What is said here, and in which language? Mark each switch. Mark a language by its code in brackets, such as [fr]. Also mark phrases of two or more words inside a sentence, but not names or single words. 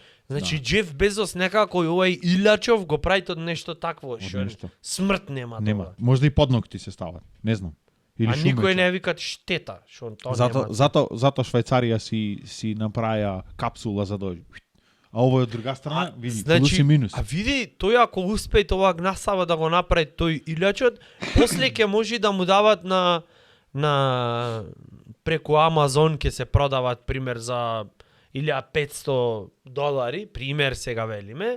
[mk] Значи Да. Джеф Безос некако и овој Илачов го прави од нешто такво, што нешто. смрт нема Нема. тоа. Можда и подногти се стават. Не знам. Или А никој шумече. не викат штета, што тоа нема. Зато Швајцарија си направија капсула за да А ово је од друга страна, види, плюс и минус. А види, тој ако успее тоа гнасава да го направи тој илјачот, после ќе може да му дават на преку Амазон ќе се продават пример за $1,500, пример сега велиме.